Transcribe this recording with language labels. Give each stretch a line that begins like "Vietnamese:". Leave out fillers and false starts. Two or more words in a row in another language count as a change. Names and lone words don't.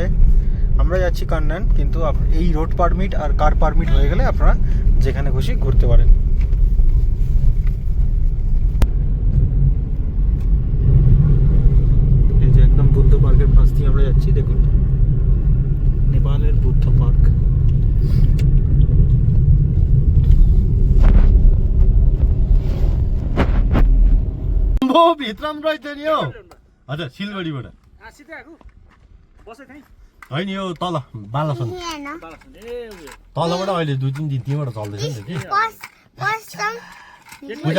Bangla: আমরা যাচ্ছি কান্নান, কিন্তু এই
English: road permit
Bangla: আর
English: car permit
Bangla: হয়ে গেলে আপনারা যেখানে খুশি ঘুরতে পারেন। এই যে একদম বুদ্ধ পার্কের পাশ দিয়ে আমরা যাচ্ছি, দেখুন নেপালের বুদ্ধ পার্ক।
Nepali: भित्र रहेछ नि हो। हजुर, सिलगढीबाट होइन, यो तल बालासन तलबाट अहिले 2-3 दिन त्यहीँबाट चल्दैछ नि त कि पूजा।